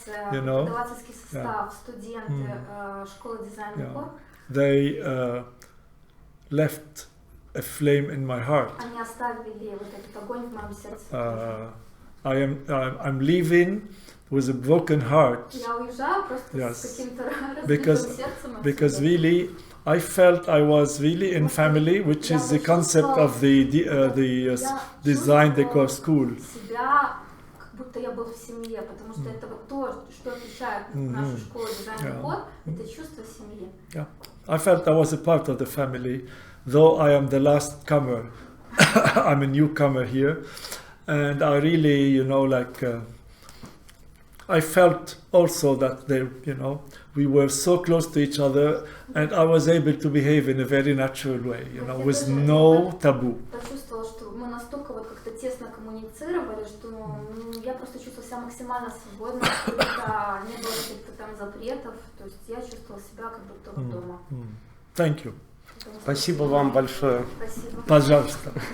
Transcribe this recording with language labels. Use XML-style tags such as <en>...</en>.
<ru>преподавательский состав, студенты, школы Design&Decor,</ru> <en>they left a flame in my heart.</en> <ru>Они оставили вот этот огонь в моем сердце.</ru> <en>I'm leaving with a broken heart.</en> <ru>Я уезжаю просто с каким-то разбитым сердцем.</ru> <en>Because really, I felt I was really in family, which is the concept of the Design&Decor school.</en> <ru>Себя, как будто я был в семье, потому что это вот то, что отличает нашу школу Design&Decor, это чувство семьи.</ru> <en>Yeah, I felt I was a part of the family, though I am the last comer. I'm a newcomer here, and I really, I felt also that we were so close to each other, and I was able to behave in a very natural way, with no taboo.</en> <ru>Почувствовала, что мы настолько вот как-то тесно коммуницировали, что я просто чувствовала себя максимально свободно, не было каких-то там запретов, то есть я чувствовала себя как будто вот дома.</ru> <en>Thank you.</en> <ru>Спасибо вам большое. Спасибо. Пожалуйста.</ru>